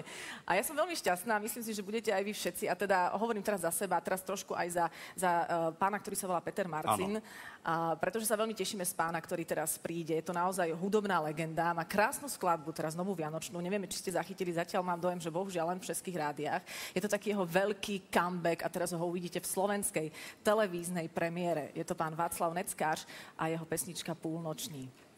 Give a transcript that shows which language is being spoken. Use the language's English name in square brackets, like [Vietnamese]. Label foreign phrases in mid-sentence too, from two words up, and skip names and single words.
[Slovak] A ja som veľmi šťastná, myslím si, že budete aj vy všetci. A teda hovorím teraz za seba, teraz trošku aj za pána, ktorý sa volá Peter Marcin. Pretože sa veľmi tešíme z pána, ktorý teraz príde. Je to naozaj hudobná legenda. Má krásnu skladbu, teraz novú vianočnú. Nevieme, či ste zachytili. Zatiaľ mám dojem, že bohužiaľ len v českých rádiách. Je to taký jeho veľký comeback a teraz ho uvidíte v slovenskej televíznej premiére. Je to pán Václav Neckář a jeho pesnička Púlnoční.